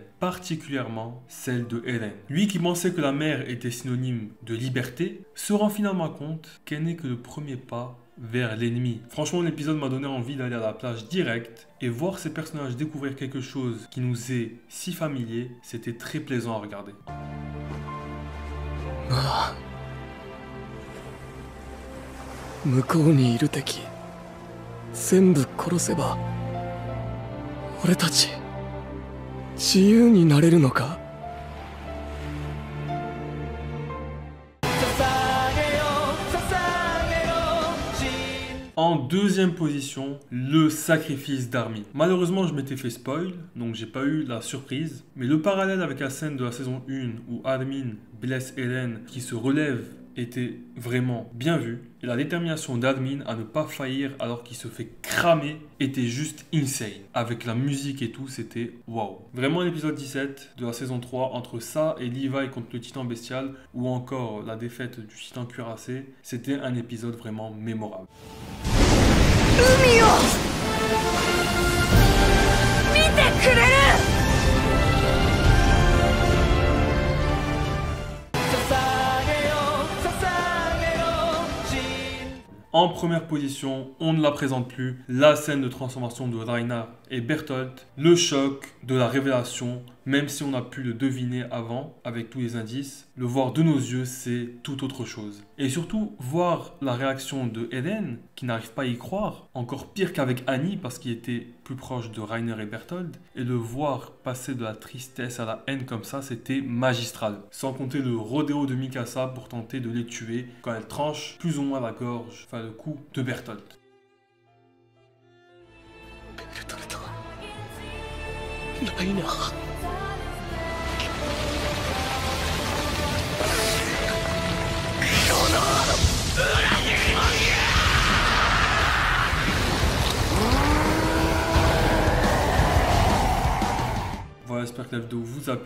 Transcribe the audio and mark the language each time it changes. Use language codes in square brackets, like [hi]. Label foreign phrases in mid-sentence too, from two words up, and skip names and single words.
[fr] Particulièrement celle de Eren. Lui qui pensait que la mer était synonyme de liberté, se rend finalement compte qu'elle n'est que le premier pas vers l'ennemi. Franchement, l'épisode m'a donné envie d'aller à la plage direct et voir ces personnages découvrir quelque chose qui nous est si familier, c'était très plaisant à regarder. [ja] 向こうにいる敵全部殺せば俺たち自由になれるのか [fr] En deuxième position, le sacrifice d'Armin. Malheureusement, je m'étais fait spoil, donc j'ai pas eu la surprise. Mais le parallèle avec la scène de la saison 1 où Armin blesse Eren qui se relève était vraiment bien vu. Et la détermination d'Armin à ne pas faillir alors qu'il se fait cramer était juste insane. Avec la musique et tout, c'était waouh. Vraiment l'épisode 17 de la saison 3, entre ça et Levi contre le titan bestial, ou encore la défaite du titan cuirassé, c'était un épisode vraiment mémorable. [ja] 海を見てくれる [fr] En première position, on ne la présente plus, la scène de transformation de Reinhard et Bertolt, le choc de la révélation, même si on a pu le deviner avant avec tous les indices, le voir de nos yeux, c'est tout autre chose. Et surtout, voir la réaction de Eren, qui n'arrive pas à y croire, encore pire qu'avec Annie parce qu'il était plus proche de Reiner et Bertolt, et le voir passer de la tristesse à la haine comme ça, c'était magistral. Sans compter le rodéo de Mikasa pour tenter de les tuer quand elle tranche plus ou moins la gorge, enfin le cou de Bertolt. [ja] ライナー [fr] Voilà, j'espère que la vidéo vous a plu.